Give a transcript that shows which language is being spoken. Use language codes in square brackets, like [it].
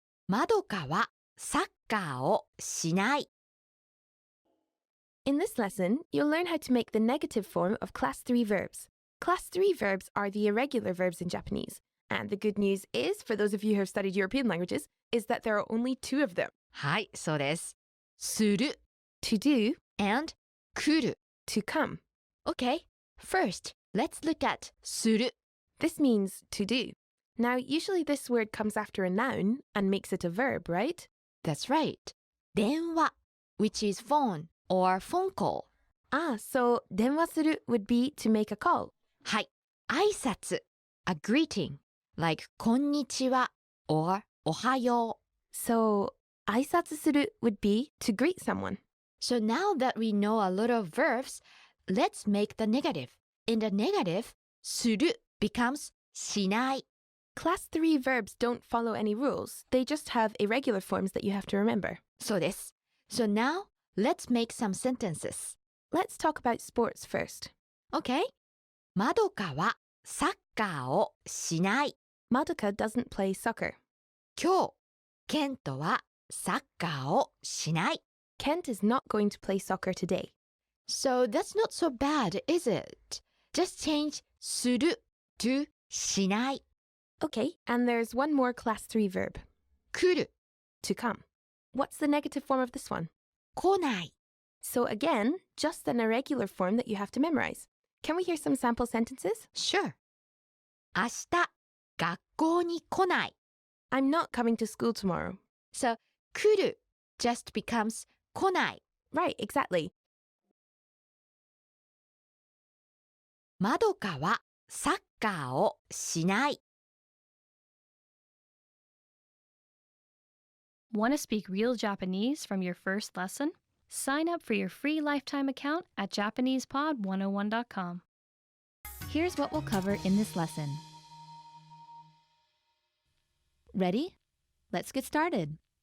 [ja] まどかはサッカーをしない。 [en] In this lesson, you'll learn how to make the negative form of class 3 verbs. Class 3 verbs are the irregular verbs in Japanese. And the good news is, for those of you who have studied European languages, is that there are only 2 of them. [ja] はい、そうです。する [en] To do and 来る。 to come. Okay, first, let's look at する。 This means to do. Now, usually this word comes after a noun and makes it a verb, right? That's right. 電話 which is phone or phone call. So 電話する would be to make a call. [ja] はい。 [en] 挨拶 a greeting like こんにちは or おはよう。 So 挨拶する would be to greet someone. So now that we know a lot of verbs, let's make the negative. in the negative, する becomes しない。 Class 3 verbs don't follow any rules. They just have irregular forms that you have to remember. [ja] そうです。 [en] So now, let's make some sentences. Let's talk about sports first. Okay? [ja] まどかはサッカーをしない。 [en] Madoka doesn't play soccer. [ja] 今日、ケントはサッカーをしない。 [en] Kent is not going to play soccer today. So that's not so bad, is it? Just change する to しない。 Okay, and there's one more class 3 verb. 来る To come. What's the negative form of this one? [ja] 来ない。 [en] So again, just an irregular form that you have to memorize. Can we hear some sample sentences? [ja] Sure. 明日、学校に来ない。 [en] I'm not coming to school tomorrow. So 来る just becomes 来ない。 Right, exactly. [ja] まどかはサッカーをしない。 [en] Want to speak real Japanese from your first lesson? Sign up for your free lifetime account at JapanesePod101.com. Here's what we'll cover in this lesson. Ready? Let's get started.